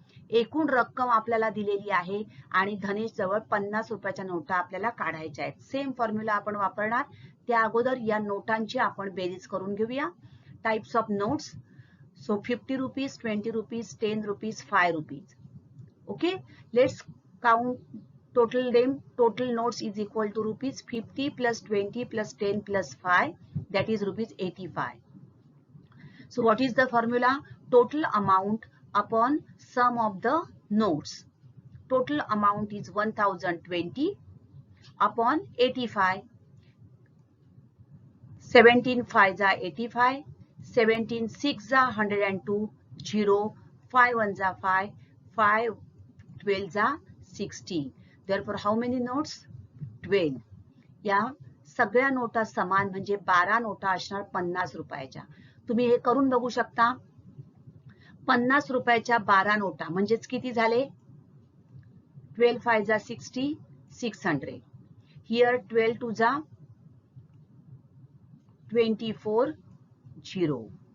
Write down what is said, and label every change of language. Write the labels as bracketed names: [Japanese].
[Marathi] एकूण रक्कम आपल्याला दिलेली आहे आणि धनेश जवळ 50 रुपयाच्या नोटा आपल्याला काढायच्या आहेत. [English] same formula [Marathi] आपण वापरणार. त्या अगोदर या नोटांची आपण बेरीज करून घेऊया. [English] Types of notes. So 50 rupees, 20 rupees, 10 rupees, 5 rupees. Okay. Let's count total them. Total notes is equal to ₹50 plus 20 plus 10 plus 5, that is ₹85. So what is the formula? Total amount upon sum of the notes. Total amount is 1020 upon 85. [Marathi] 17 5 जा 85, 17 6 जा 102, 0 5 1 जा 5, 5 12 जा 60. [English] Therefore how many notes? 12. [Marathi] या सगळ्या नोटा समान म्हणजे 12 नोटा असणार 50 रुपयाच्या. तुम्ही हे करून बघू शकता. 50 रुपयाच्या 12 नोटा म्हणजेच किती झाले? 12 5 जा 60, 600. Here 12 2 जा 24, 0.